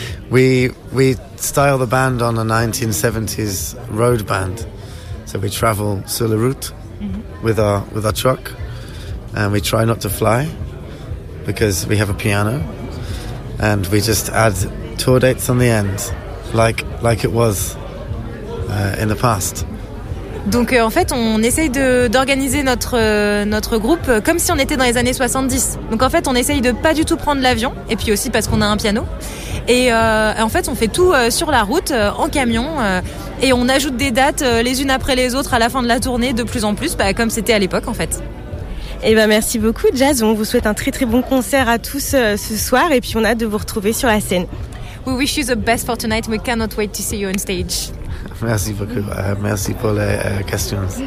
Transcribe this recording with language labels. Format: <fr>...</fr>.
<en>We style the band on a 1970s road band. So we travel</en> <fr>sur la route</fr> <en>with our truck, and we try not to fly because we have a piano, and we just add tour dates on the end. Like it was in the past.</en> <fr>Donc en fait, on essaye d'organiser notre groupe comme si on était dans les années 70. Donc en fait, on essaye de pas du tout prendre l'avion, et puis aussi parce qu'on a un piano. Et en fait, on fait tout sur la route, en camion, et on ajoute des dates les unes après les autres à la fin de la tournée, de plus en plus, bah, comme c'était à l'époque en fait. Eh ben, merci beaucoup, Jazz. On vous souhaite un très très bon concert à tous ce soir, et puis on a hâte de vous retrouver sur la scène.</fr> <en>We wish you the best for tonight. We cannot wait to see you on stage.</en> <fr>Merci beaucoup. Merci pour les questions.</fr>